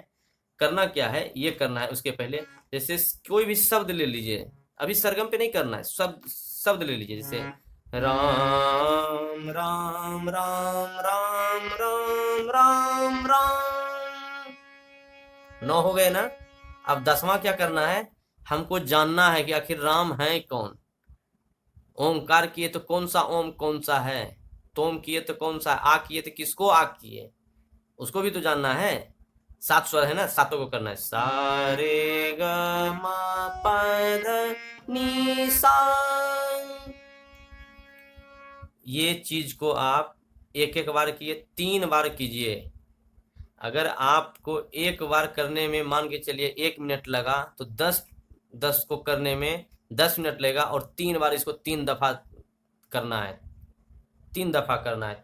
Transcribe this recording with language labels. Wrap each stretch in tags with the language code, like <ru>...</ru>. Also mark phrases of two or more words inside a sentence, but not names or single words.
<hi>करना क्या है, ये करना है उसके पहले, जैसे कोई भी शब्द ले लीजिए, अभी सरगम पे नहीं करना है, शब्द शब्द ले लीजिए, जैसे राम राम राम राम राम राम राम, 9 हो गए ना। अब 10वां क्या करना है, हमको जानना है कि आखिर राम है कौन। ओमकार किए तो कौन सा ओम कौन सा है, तोम किए तो कौन सा, आ किए तो किसको आ किए, उसको भी तो जानना है। 7 स्वर है ना, सातों को करना है, सा रे ग म प ध नि सा। ये चीज को आप एक एक बार किए, 3 बार कीजिए। अगर आपको एक बार करने में मान के चलिए 1 मिनट लगा, तो 10 को करने में 10 मिनट लगेगा, और 3 बार इसको 3 दफा करना है, 3 दफा करना है।</hi>